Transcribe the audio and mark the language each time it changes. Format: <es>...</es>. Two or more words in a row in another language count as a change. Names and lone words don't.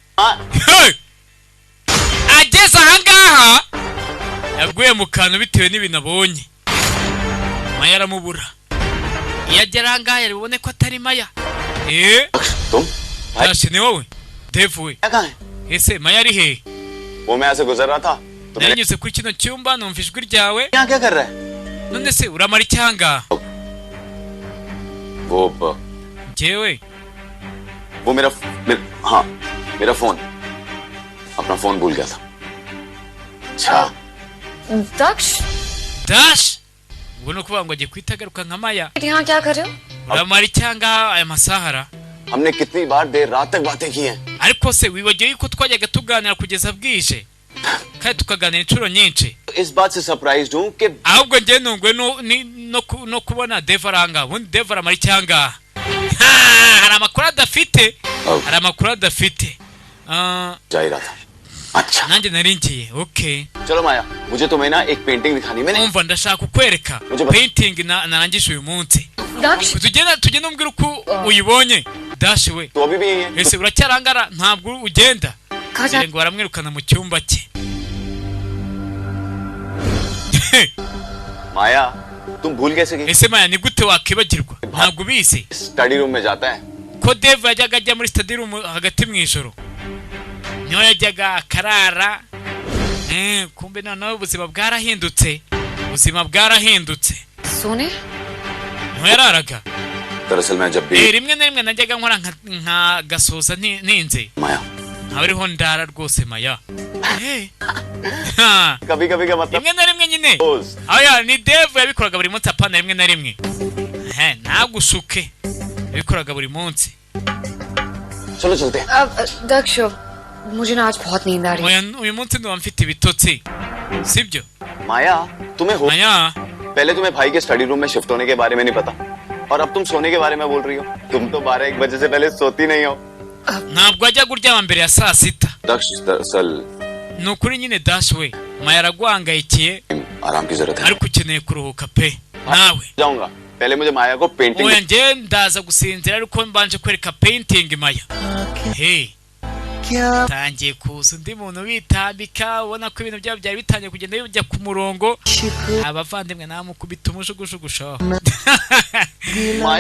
<rw>Ageze ahangaha yaguye mu kantu bitewe n'ibintu abonye. Maya aramubura. Iyo agera ahangaha yaribone ko atari Maya. Dash ni wowe? Dave we? Ese Maya ari hehe?</rw> <hi>वो मैं ऐसे गुजर रहा था तो</hi> <rw>nanyuze kuri kino cyumba numva ijwi ryawe.</rw> <hi>यहाँ क्या कर रहा है?</hi> <rw>None se uramara icyanga?</rw> <hi>वो</hi> <rw>jewe</rw> <hi>वो हाँ मेरा फोन, अपना फोन भूल गया था. अच्छा</hi> <rw>Dash ubwo no kuvuga ngo agiye kwitagaruka nka Maya.</rw> <hi>यहाँ क्या कर रहे हो?</hi> <rw>uramara icyanga aya masahara?</rw> <hi>हमने कितनी बार देर रात तक बातें की हैं.</hi> <rw>ariko se wibagiwe yuko twajyaga tuganira kugeza bwije kandi tukaganira inshuro nyinshi.</rw> <hi>इस बात से सरप्राइज्ड हूँ कि</hi> <rw>ahubwo njye nungwe no kubona Dave aranga. ubundi Dave aramara icyanga? hari amakuru adafite, hari amakuru adafite.</rw> <hi>जा ही रहा था. अच्छा</hi> <rw>nanjye nari ngiye.</rw> <en>okay</en> <hi>चलो माया, मुझे तुम्हें ना एक पेंटिंग दिखानी. मैंने</hi> <rw>umva ndashaka kukwereka painting narangije uyu munsi. tugenda umbwira uko uyibonye. Dash we</rw> <hi>तो अभी भी यही है.</hi> <rw>ese uracyarangara ntabwo ugenda? ngira ngo baramwirukana mu cyumba cye.</rw> <hi>माया तुम भूल कैसे गई?</hi> <rw>ese Maya ni gute wakibagirwa? ntabwo ubizi</rw> <en>study room</en> <hi>में जाता है.</hi> <rw>ko Dave yajyaga ajya muri</rw> <en>study room</en> <rw>hagati mu ijoro, niho yajyaga akarara. kumbe noneho ubuzima bwarahindutse, ubuzima bwarahindutse.</rw> <hi>सोने</hi> <rw>niho yararaga.</rw> <hi>दरअसल मैं जब भी</hi> <rw>rimwe na rimwe najyaga nkora nka gasoza ninze</rw> <hi>माया</hi> <rw>nkabariho ndara rwose Maya.</rw> <hi>कभी कभी का मतलब</hi> <rw>rimwe na rimwe nyine. aya ni Dave yabikoraga buri munsi, apana rimwe na rimwe. nagushuke yabikoraga buri munsi.</rw> <hi>चलो चलते हैं. दक्ष मुझे ना आज बहुत नींद आ रही है.</hi> <rw>uyu munsi ndumva mfite ibitotsi sibyo?</rw> <hi>माया तुम्हें हो</hi> <rw>Maya</rw> <hi>पहले तुम्हें भाई के</hi> <en>study room</en> <hi>में शिफ्ट होने के बारे में नहीं पता और अब तुम सोने के बारे में बोल रही हो. तुम तो 12-1 बजे से पहले सोती नहीं हो.</hi> <rw>ntabwo ajya kuryama mbere ya saa sita.</rw> <hi>दक्ष दरअसल</hi> <rw>ni ukuri nyine Dash we Maya araguhangayikiye</rw> <hi>आराम की जरूरत है.</hi> <rw>ariko ukeneye kuruhuka pe. nawe</rw> <hi>जाऊंगा, पहले मुझे माया को पेंटिंग.</hi> <rw>oya njye ndaza gusinzira ariko mbanje kwereka painting Maya. tangiye kuza undi muntu bitambika ubona ko ibintu byabo byari bitangiye kugenda bijya ku murongo. abavandimwe namukubita umujugujugu shaho.</rw> <hi>माया</hi>